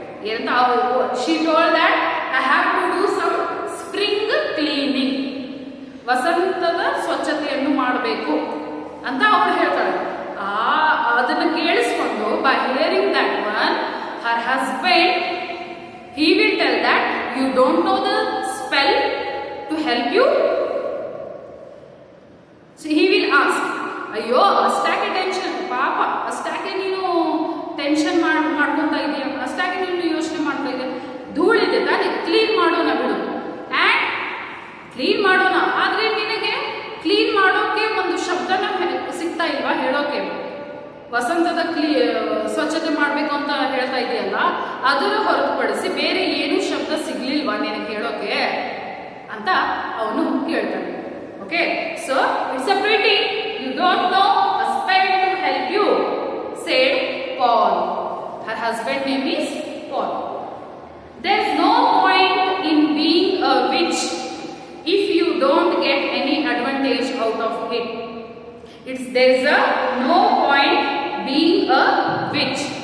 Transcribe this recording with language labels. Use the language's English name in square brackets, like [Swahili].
[Kannada] ಏನಂತ [English] She told that I have to do some spring cleaning. [Kannada] ವಸಂತದ ಸ್ವಚ್ಛತೆಯನ್ನು ಮಾಡಬೇಕು ಅಂತ ಅವಳು ಹೇಳ್ತಾಳೆ. ಅದನ್ನು ಕೇಳಿಸ್ಕೊಂಡು, [English] By hearing that one, her husband he will tell that you don't know the spell to help you. So he will ask, [Kannada] ಅಯ್ಯೋ ಅಷ್ಟಾಗೆ tension, ಪಾಪ ಅಷ್ಟಾಗೆ ನೀನು ಟೆನ್ಷನ್ ಮಾಡ್ಕೊಂತ ಇದೀಯ, ಅಷ್ಟಾಗೆ ನೀನು ಯೋಚನೆ ಮಾಡ್ತಾ ಇದೆಯಾ, ಧೂಳಿದೆ ತಾನೆ, ಕ್ಲೀನ್ ಮಾಡೋಣ ಬಿಡು. ಆ್ಯಂಡ್ ಕ್ಲೀನ್ ಮಾಡೋಣ, ಆದ್ರೆ ನಿನಗೆ ಕ್ಲೀನ್ ಮಾಡೋಕೆ ಒಂದು ಶಬ್ದನ ಸಿಗ್ತಾ ಇಲ್ವಾ ಹೇಳೋಕೆ? ವಸಂತದ ಸ್ವಚ್ಛತೆ ಮಾಡಬೇಕು ಅಂತ ಹೇಳ್ತಾ ಇದೆಯಲ್ಲ, ಅದರ ಹೊರತುಪಡಿಸಿ ಬೇರೆ ಏನು ಶಬ್ದ ಸಿಗ್ಲಿಲ್ವಾ ನಿನಗೆ ಹೇಳೋಕೆ ಅಂತ ಅವನು ಕೇಳ್ತಾನೆ. [English] Okay, so it's a pity you don't know a spell to help you, said Paul. Her husband name is Paul. There is no point witch if you don't get any advantage out of it. There is no point being a witch.